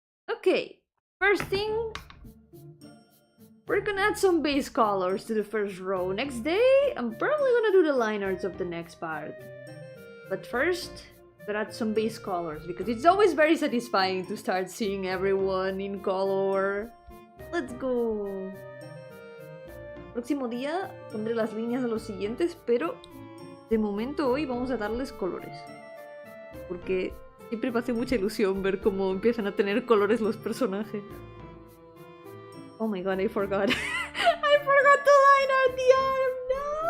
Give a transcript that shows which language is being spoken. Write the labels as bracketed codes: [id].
[en] Okay, first thing. We're gonna add some base colors to the first row. Next day, I'm probably gonna do the line arts of the next part. But first, gotta add some base colors because it's always very satisfying to start seeing everyone in color. Let's go! [es] Próximo día pondré las líneas de los siguientes, pero de momento hoy vamos a darles colores. Porque siempre me hace mucha ilusión ver cómo empiezan a tener colores los personajes. [en] Oh my god, I forgot. I forgot to line art the arm. No.